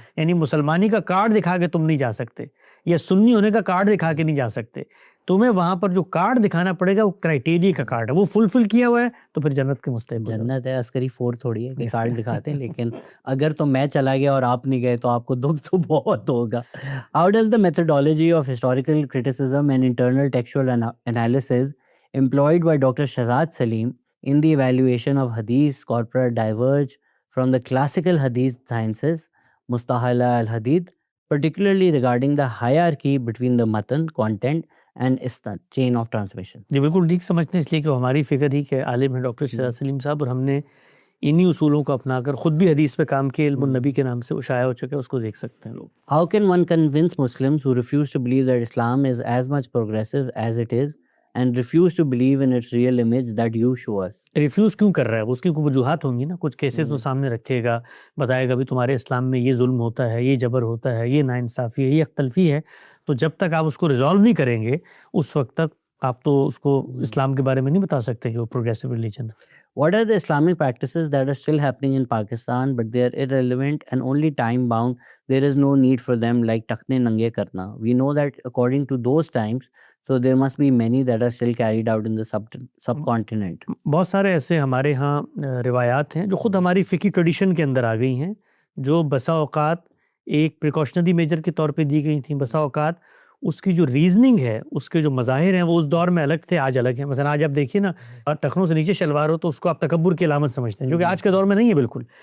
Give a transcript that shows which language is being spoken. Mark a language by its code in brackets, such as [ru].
[ur] یعنی مسلمانی کا کارڈ دکھا کے تم نہیں جا سکتے, یا سنی ہونے کا کارڈ دکھا کے نہیں جا سکتے. تمہیں وہاں پر جو کارڈ دکھانا پڑے گا وہ کرائٹیریا کا کارڈ ہے, وہ فل کیا ہوا ہے تو پھر جنت کے مستحق. جنت ہے, عسکری فور تھوڑی ہے کہ کارڈ دکھاتے ہیں. لیکن اگر تو میں چلا گیا اور آپ نہیں گئے تو آپ کو دکھ تو بہت ہوگا. [en] How does the methodology of historical criticism and internal textual analysis employed by Dr. Shahzad Salim in the evaluation of Hadith corpora diverge from the classical Hadith sciences, Mustahala al-Hadith, particularly regarding the hierarchy between the matan, content and isnad, chain of transmission? [ur] جی بالکل ٹھیک سمجھتے ہیں, اس لیے کہ ہماری فکر ہی کہ عالم ہے ڈاکٹر شہزاد سلیم صاحب, اور ہم نے انہی اصولوں کو اپنا کر خود بھی حدیث پہ کام کیے, علم النبی کے نام سے وہ شائع ہو چکے, اس کو دیکھ سکتے ہیں لوگ. [en] How can one convince Muslims who refuse to believe that Islam is as much progressive as it is and refuse to believe in its real image that you show us? [ur] Refuse کیوں کر رہا ہے, اس کی کوئی وجوہات ہوں گی نا, کچھ کیسز وہ سامنے رکھے گا, بتائے گا بھی تمہارے اسلام میں یہ ظلم ہوتا ہے, یہ جبر ہوتا ہے, یہ ناانصافی ہے, یہ اختلفی ہے. تو جب تک آپ اس کو ریزالو نہیں کریں گے اس وقت تک آپ تو اس کو اسلام کے بارے میں نہیں بتا سکتے کہ وہ پروگریسو ریلیجن ہے. [en] What are the Islamic practices that are still happening in Pakistan but they are irrelevant and only time bound? There is no need for them, like [ur] takhne nange karna. [en] We know that according to those times, so there must be many that are still carried out in the subcontinent. [ur] بہت سارے ایسے ہمارے ہاں روایات ہیں جو خود ہماری فقہی ٹریڈیشن کے اندر آ گئی ہیں, جو بسا اوقات ایک پریکاشنری میجر کے طور پہ دی گئی تھیں, بسا اوقات اس کی جو ریزننگ ہے, اس کے جو مظاہر ہیں وہ اس دور میں الگ تھے, آج الگ ہیں. مثلا آج آپ دیکھیے نا, ٹخنوں سے نیچے شلوار ہو تو اس کو آپ تکبر کی علامت سمجھتے ہیں, جو کہ آج کے دور میں نہیں ہے بالکل.